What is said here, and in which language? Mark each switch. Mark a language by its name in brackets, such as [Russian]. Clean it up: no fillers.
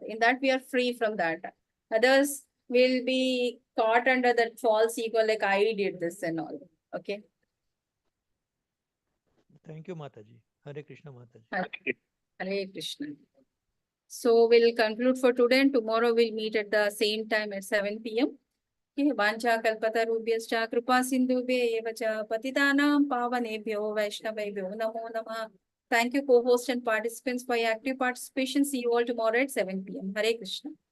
[English] In that we are free from that. Others will be caught under that false ego, like I did this and all. Okay. Thank you, Mataji. Hare Krishna, Mataji. Hare Krishna. So we'll conclude for today, and tomorrow we'll meet at the same time at 7 p.m. [Sanskrit] वाञ्छा कल्पतरुभ्यश्च कृपा सिन्धुभ्यः एव च पतितानां पावनेभ्यो वैष्णवेभ्यो नमो नमः. [English] Thank you, co-hosts and participants, for your active participation. See you all tomorrow at 7 p.m. Hare Krishna.